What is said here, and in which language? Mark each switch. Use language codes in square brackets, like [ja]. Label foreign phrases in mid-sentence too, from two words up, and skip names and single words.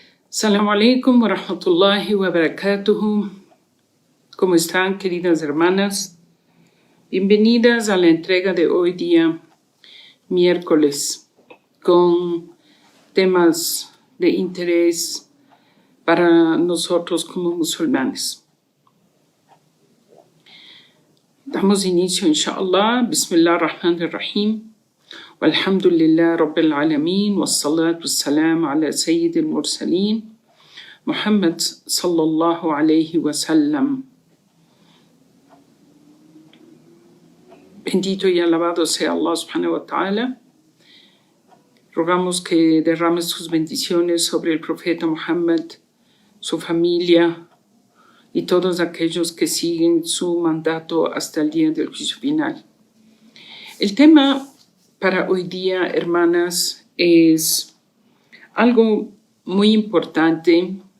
[ar] السلام عليكم ورحمة الله وبركاته. [es] ¿Cómo están, queridas hermanas? Bienvenidas a la entrega de hoy día, miércoles, con temas de interés para nosotros como musulmanes. Damos inicio, inshallah. [ar] بسم الله الرحمن الرحيم. والحمد لله رب العالمين. والصلاة والسلام على سيد المرسلين. محمد صلى الله عليه وسلم. [es] Bendito y alabado sea Allah [ar] سبحانه وتعالى. [es] Rogamos que derrame sus bendiciones sobre el profeta Muhammad, su familia y todos aquellos que siguen su mandato hasta el día del juicio final. El tema para hoy día, hermanas, es algo muy importante